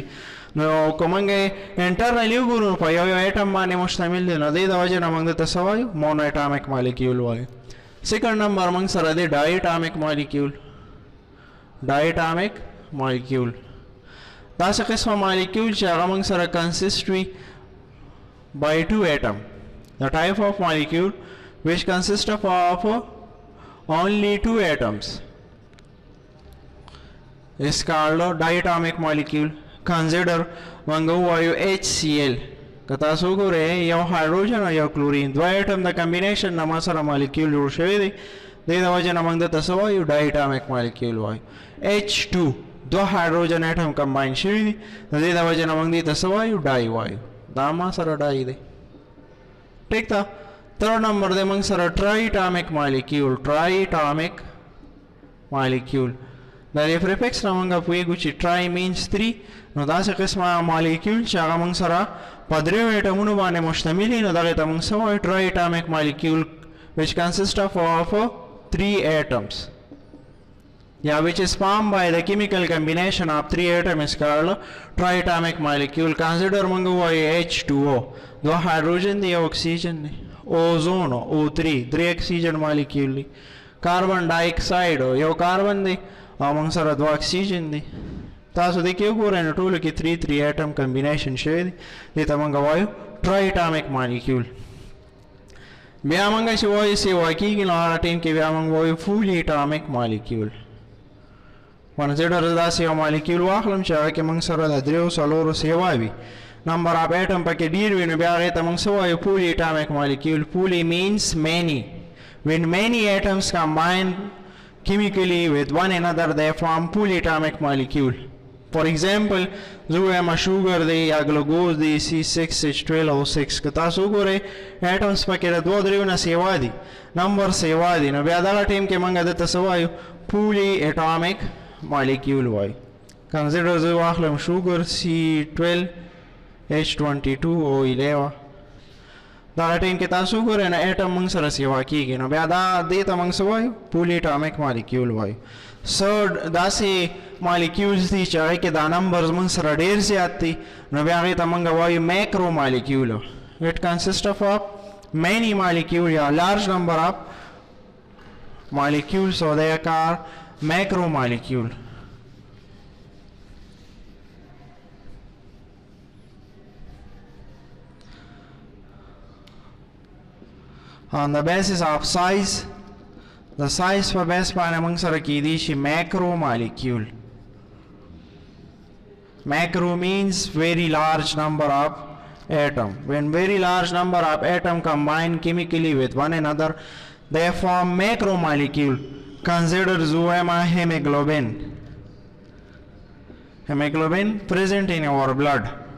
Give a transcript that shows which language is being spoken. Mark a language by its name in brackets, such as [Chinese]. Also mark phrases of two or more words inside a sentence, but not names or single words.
[Pashto] نو که موږ انټرنلی وګورو په یو ایټم باندې مشتمل دي، نو دې د وجې نه موږ درته څه وایو؟ [English] monoatomic molecule [Pashto] وایو. سیکنډ نمبر موږ سره دی [English] diatomic molecule. [Pashto] داسې قسمه مالیکیول چې هغه موږ سره کنسسټ وي [English] by two atom. The type of molecule which consists of only two atoms is called a diatomic molecule. [Pashto] Consider موږ وایو HCl. که تاسو وګورئ یو هایدروجن او یو کلورین دوه ایټم د کمبینیشن نه ما سره مالیکیول جوړ شوی دی، دې د وجې نه موږ درته څه وایو؟ [English] diatomic molecule [Pashto] وایو. H2 دوه [English] hydrogen atom [Pashto] کمباین شوي دي، د دې د وجې نه موږ دې ته څه وایو؟ ډای وایو. دا ما سره ډای دی. ٹھیک تا. [English] third number [Pashto] دی موږ سره [English] triatomic molecule. [Pashto] د دې پریفکس نه موږ پوهېږو چې [English] tri means [Pashto] 3. نو داسې قسمه مالیکیول چې هغه موږ سره په دریو ایټمونو باندې مشتمل وي، نو دغې ته موږ څه وایو؟ [English] triatomic molecule which consists of 3 atoms. Yeah, which is formed by the chemical combination of 3 atoms is called triatomic molecule. [Pashto] Consider moږ وایو H2O دو هایدروجن دی، یو اکسیجن دی. اوزون O3 درې اکسیجن مالیکیول دی. [English] carbon dioxide [Pashto] یو کاربن دی او موږ سره دوه اکسیجن دی. تاسو دې کې وګورئ نو ټولو کې 3 ایټم کمبینیشن شوی دی، دې ته موږ وایو [English] triatomic molecule. [Pashto] بیا موږ چې وایو سیوا کېږي نو هغه ټیم کې بیا موږ وایو [English] polyatomic molecule. [Pashto] کنسیډر داسې یو مالیکیول واخلم چې هغه کې موږ سره د دریو څلورو سیوا وي، [English] number of atom [Pashto] پکې ډېر وي، نو بیا هغې ته موږ څه وایو؟ [English] poly atomic molecule. poly means many. When many atoms combine chemically with one another they form full atomic molecule. For example, [Pashto] زه وایم شوګر دی یا ګلوکوز دی C6H12O6. که تاسو وګورئ ایټمس پکې د دوه دریو نه سیوا دي، نمبر سیوا دي، نو بیا دغه ټیم کې موږ دته څه وایو؟ [English] polyatomic molecule [Pashto] وایو. کنسیډر زه واخلم شوګر C12H22O11. دغه ټیم کې تاسو وګورئ نو ایټم موږ سره سیوا کېږي، نو بیا دې ته موږ څه وایو؟ [English] polyatomic molecule [Pashto] وایو. داسې مالیکیولز دي چې هغې کې دا نمبرز موږ سره ډېر زیات دي، نو بیا هغې ته موږ وایو [English] macro molecule. It consists of many molecules یا large number of molecules, so they are called macromolecule. On the basis of size, the size [Pashto] په بیس باندې موږ سره کېدی شي [English] macro molecule. Macro means very large number of atom. When very large number of atom combine chemically with one another, they form macromolecule. Consider zoema hemoglobin. Hemoglobin present in our blood.